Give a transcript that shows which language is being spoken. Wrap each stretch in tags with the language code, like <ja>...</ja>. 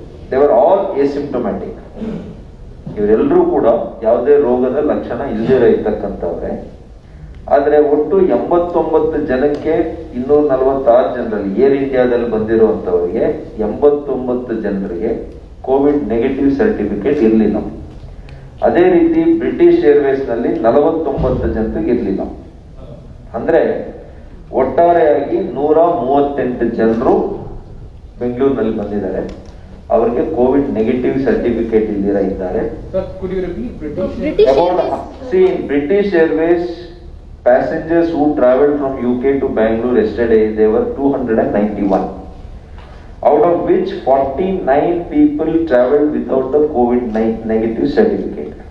<en>they were all asymptomatic.</en> <kn>ಇವರೆಲ್ಲರೂ ಕೂಡ ಯಾವುದೇ ರೋಗದ ಲಕ್ಷಣ ಇಲ್ಲದಿರ ಇರ್ತಕ್ಕಂಥವ್ರೆ. ಆದ್ರೆ ಒಟ್ಟು 89 ಜನಕ್ಕೆ 246 ಜನರಲ್ಲಿ ಏರ್ ಇಂಡಿಯಾದಲ್ಲಿ ಬಂದಿರುವಂತವರಿಗೆ 89 ಜನರಿಗೆ ಕೋವಿಡ್ ನೆಗೆಟಿವ್ ಸರ್ಟಿಫಿಕೇಟ್ ಇರಲಿಲ್ಲ. ಅದೇ ರೀತಿ ಬ್ರಿಟಿಷ್ ಏರ್ವೇಸ್ ನಲ್ಲಿ 49 ಜನರಿಗೆ ಇರಲಿಲ್ಲ. ಅಂದ್ರೆ ಒಟ್ಟಾರೆಯಾಗಿ 138 ಜನರು ಬೆಂಗಳೂರಿನಲ್ಲಿ ಬಂದಿದ್ದಾರೆ. ಅವರಿಗೆ ಕೋವಿಡ್ ನೆಗೆಟಿವ್ ಸರ್ಟಿಫಿಕೇಟ್ ಇಲ್ದಿರ ಇದ್ದಾರೆ.</kn> <en>Sir, could you repeat British? British About, Airways. see, in British Airways, passengers who travelled from UK to Bangalore yesterday, they were 291. Out of which 49 people travelled without the COVID negative certificate.</en>